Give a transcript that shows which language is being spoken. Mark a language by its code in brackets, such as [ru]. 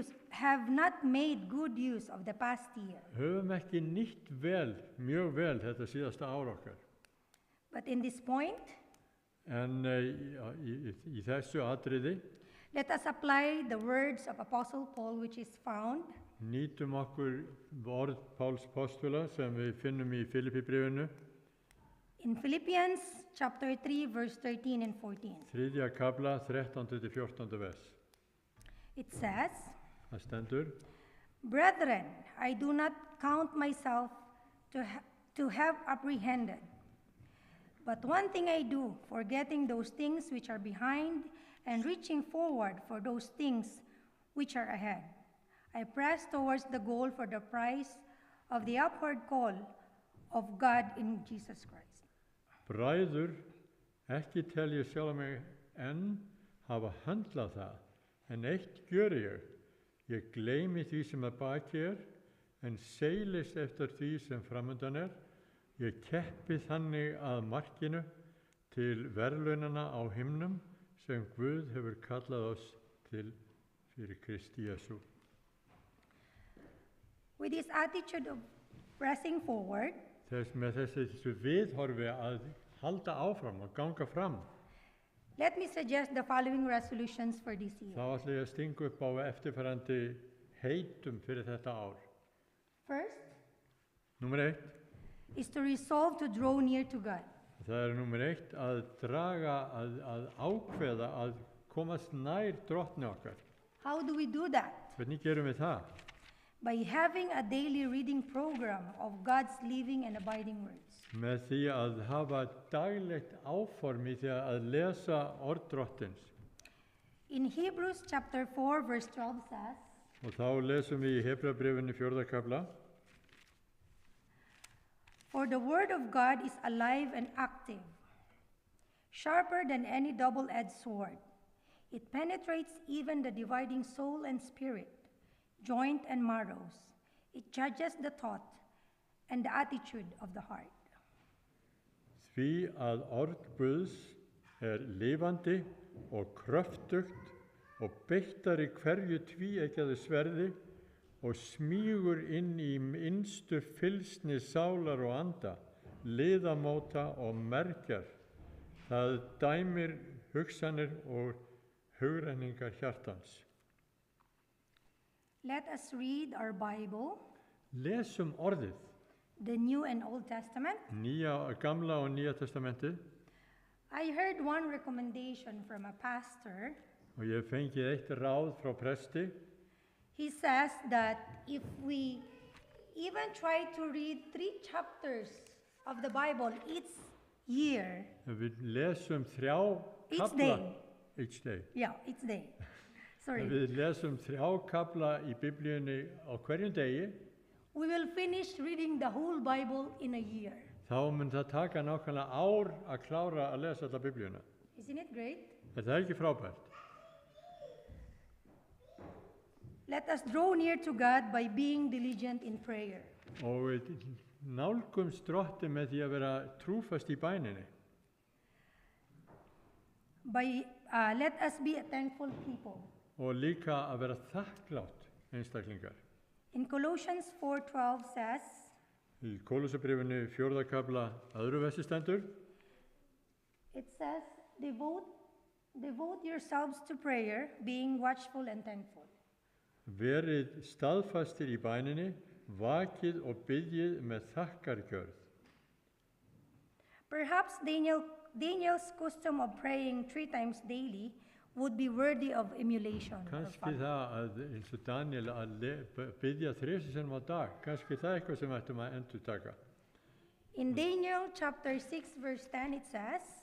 [en] have not made good use of the past year. [is] höfum ekki nýtt mjög vel þetta síðasta ár okkar. [en] But in this point, [is] En í þessu atriði [en] let us apply the words of Apostle Paul, which is found [is] nýtum okkur orð Páls postula sem við finnum í Filippibréfinu, [en] in Philippians chapter 3, verse 13 and 14. [is] 3. kafla, 13-14 vers. [en] It says, [is] Það stendur: [en] Brethren, I do not count myself to have apprehended. But one thing I do, forgetting those things which are behind and reaching forward for those things which are ahead. I press towards the goal for the prize of the upward call of God in Jesus Christ. [is] Bræður, ekki tel ég sjálf mig enn hafa höndlað það, en eitt gjöri ég. Ég gleymi því sem að baki er, en seilist eftir því sem framundan er. Ég keppi þannig að markinu til verðlaunana á himnum sem Guð hefur kallað oss til fyrir Kristi Jesú. [en] With this attitude of pressing forward, [is] Með þessu viðhorfi að halda áfram og ganga fram, [en] let me suggest the following resolutions for this year. [is] þá ætla ég að stinga upp á eftirfarandi heitum fyrir þetta ár. [en] First [is] Númer 1, [en] is to resolve to draw near to God. [is] það númer 1 að draga, að ákveða að komast nær Drottni okkar. [en] How do we do that? [is] Hvernig gerum við það? [en] By having a daily reading program of God's living and abiding words. [is] Með því að hafa daglegt áform í því að lesa orð Drottins. [en] In Hebrews chapter 4 verse 12 says, [is] Og þá lesum við í Hebreabréfinu 4. kafla: [en] For the word of God is alive and active, sharper than any double-edged sword. It penetrates even the dividing soul and spirit, joint and marrows. It judges the thought and the attitude of the heart. [is] Því að orð Guðs lifandi og kröftugt og beittari hverju tvíeggjaðu sverði og smýgur inn í innstu fylsni sálar og anda, liðamóta og mergjar. Það dæmir hugsanir og hugrenningar hjartans. [en] Let us read our Bible, [is] Lesum orðið, [en] the New and Old Testament. [is] Gamla og Nýja testamentið, [en] I heard one recommendation from a pastor. [is] og ég hef fengið eitt ráð frá presti. [en] He says that if we even try to read 3 chapters of the Bible each year, [is] Ef við lesum 3 [en] Each [is] kafla [en] day. each day. each day, [is] Ef [en] sorry, [is] við lesum 3 kafla í Biblíunni á hverjum degi, [en] we will finish reading the whole Bible in a year. [is] þá mun það taka nákvæmlega ár að klára að lesa alla Biblíuna. [en] Isn't it great? [is] Er það ekki frábært? [en] Let us draw near to God by being diligent in prayer. [is] Og við nálgumst Drottinn með því að vera trúfast í bæninni. [en] Let us be a thankful people. [is] Og líka að vera þakklátt einstaklingar. [en] In Colossians 4:12 says, [is] Í Kólusabrifinu 4. kafla 2. versi stendur: [en] it says, devote yourselves to prayer, being watchful and thankful. [is] Verið staðfastir í bæninni, vakið og biðjið með þakkargjörð. [en] Perhaps Daniel's custom of praying 3 times daily would be worthy of emulation. or [is] Kannski [en] follow. [is] það að eins og Daniel að biðja 3 sinnum á dag, kannski það er eitthvað sem við ættum að endurtaka. [en] In Daniel chapter 6 verse 10 it says,